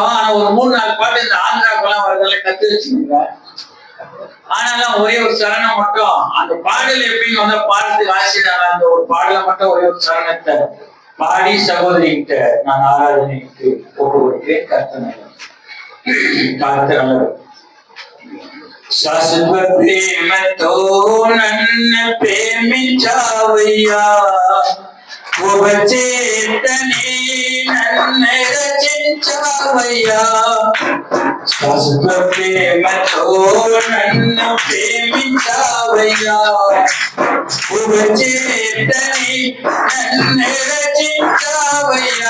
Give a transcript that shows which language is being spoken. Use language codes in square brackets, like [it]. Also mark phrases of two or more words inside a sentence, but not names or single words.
[ta] ஆனா ஒரு 3-4 பாட்டு இந்த ஆந்திராக்கெல்லாம் வரதெல்லாம் கத்து வச்சுக்கோங்க. ஆனாலும் ஒரே ஒரு சரணம் மட்டும் அந்த பாடல் எப்படின்னு வந்தா பாடத்துக்கு ஆசிரியர் அந்த ஒரு பாடலை மட்டும் ஒரே ஒரு சரணத்தை பாடி சகோதரி கிட்ட நான் ஆராதனைக்கு ஒப்பு கொடுக்கிறேன். [te] கர்த்தர் శాశ్వత ప్రేమతో నన్ను ప్రేమించావయ్యా, చేతనే నన్ను రచించావయ్యా. శాశ్వత ప్రేమతో నన్ను ప్రేమించావయ్యా, చేతనే నన్ను రచించావయ్యా.